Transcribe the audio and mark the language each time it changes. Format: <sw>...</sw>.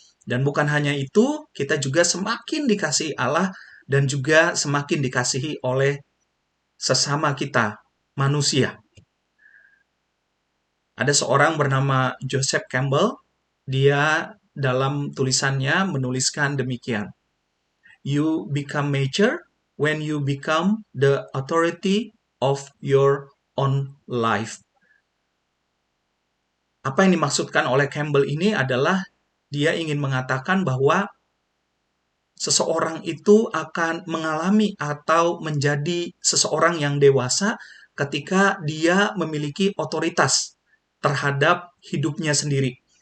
<id>Dan bukan hanya itu, kita juga semakin dikasihi Allah dan juga semakin dikasihi oleh sesama kita, manusia. Ada seorang bernama Joseph Campbell, dia dalam tulisannya menuliskan demikian.</id> <en>You become mature when you become the authority of your own life.</en> <id>Apa yang dimaksudkan oleh Campbell ini adalah dia ingin mengatakan bahwa seseorang itu akan mengalami atau menjadi seseorang yang dewasa ketika dia memiliki otoritas terhadap hidupnya sendiri.</id>